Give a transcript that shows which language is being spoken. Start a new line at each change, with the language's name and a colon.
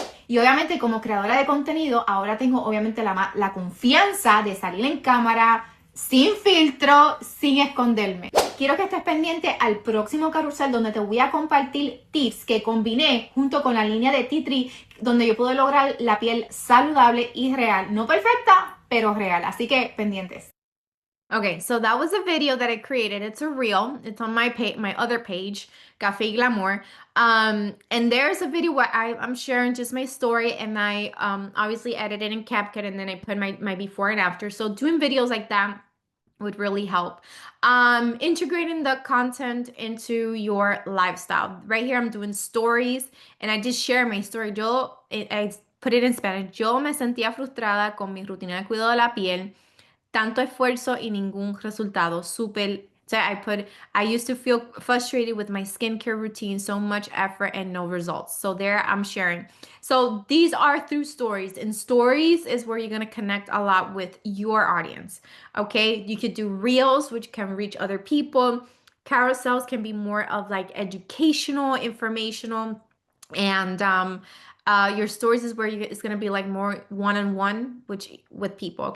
Spanish: Y obviamente como creadora de contenido, ahora tengo obviamente la confianza de salir en cámara, sin filtro, sin esconderme. Quiero que estés pendiente al próximo carrusel donde te voy a compartir tips que combiné junto con la línea de Tea Tree, donde yo puedo lograr la piel saludable y real. No perfecta, pero real. Así que pendientes.
English: Okay, so that was a video that I created. It's a reel. It's on my other page, Café Glamour. And there's a video where I'm sharing just my story, and I obviously edited in CapCut, and then I put my before and after. So doing videos like that would really help. Integrating the content into your lifestyle. Right here, I'm doing stories, and I just share my story. I put it in Spanish.
Spanish: Yo me sentía frustrada con mi rutina de cuidado de la piel, tanto esfuerzo y ningún resultado. Súper.
English: So I used to feel frustrated with my skincare routine, so much effort and no results. So there I'm sharing. So these are through stories, and stories is where you're going to connect a lot with your audience. Okay. You could do reels, which can reach other people. Carousels can be more of like educational, informational, and your stories is where it's going to be like more one-on-one which with people.